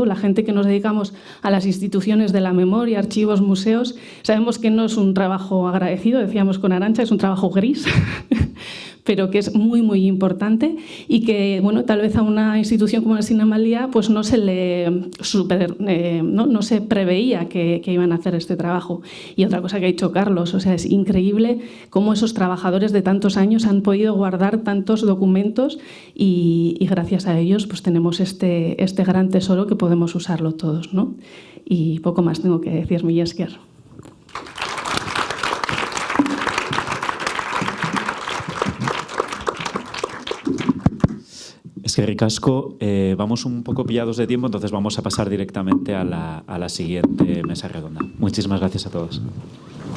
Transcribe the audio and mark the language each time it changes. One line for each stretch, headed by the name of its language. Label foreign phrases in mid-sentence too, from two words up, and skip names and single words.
Spanish: La gente que nos dedicamos a las instituciones de la memoria, archivos, museos, sabemos que no es un trabajo agradecido, decíamos con Arantxa, es un trabajo gris, pero que es muy, muy importante y que, bueno, tal vez a una institución como la Cinemalía pues no se preveía que iban a hacer este trabajo. Y otra cosa que ha dicho Carlos, o sea, es increíble cómo esos trabajadores de tantos años han podido guardar tantos documentos y gracias a ellos pues tenemos este gran tesoro que podemos usarlo todos, ¿no? Y poco más tengo que decir,
Basque: mila esker. Eskerrik asko,
Spanish: vamos un poco pillados de tiempo, entonces vamos a pasar directamente a la siguiente mesa redonda. Muchísimas gracias a todos.